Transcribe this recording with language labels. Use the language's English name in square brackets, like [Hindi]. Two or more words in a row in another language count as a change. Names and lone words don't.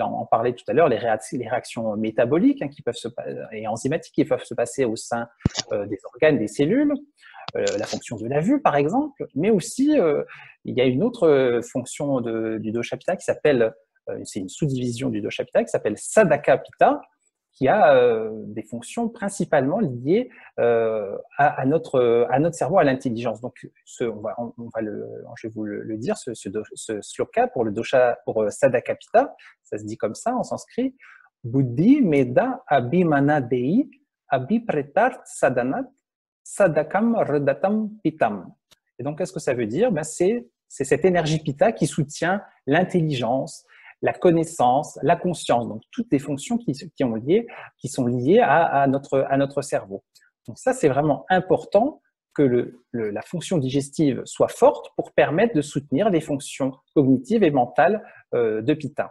[French] en parlait tout à l'heure, les réactions métaboliques, hein, et enzymatiques qui peuvent se passer au sein des organes, des cellules, la fonction de la vue par exemple, mais aussi il y a une autre fonction du dosha pitta qui s'appelle, c'est une sous-division du dosha pitta qui s'appelle Sadaka pitta, qui a des fonctions principalement liées à notre cerveau, à l'intelligence. Donc, je vais vous le dire, ce sloka pour le dosha, pour Sadaka pitta, ça se dit comme ça en sanskrit, [Sanskrit] बुद्धि मेधा अभिमान आद्यैः अभिप्रेतार्थ साधनात् साधकं हृद्गतं पित्तम्. [French] Et donc, qu'est-ce que ça veut dire? C'est cette énergie pitta qui soutient l'intelligence, la connaissance, la conscience, donc toutes les fonctions qui sont liées à notre cerveau. Donc ça, c'est vraiment important que la fonction digestive soit forte pour permettre de soutenir les fonctions cognitives et mentales de pitta.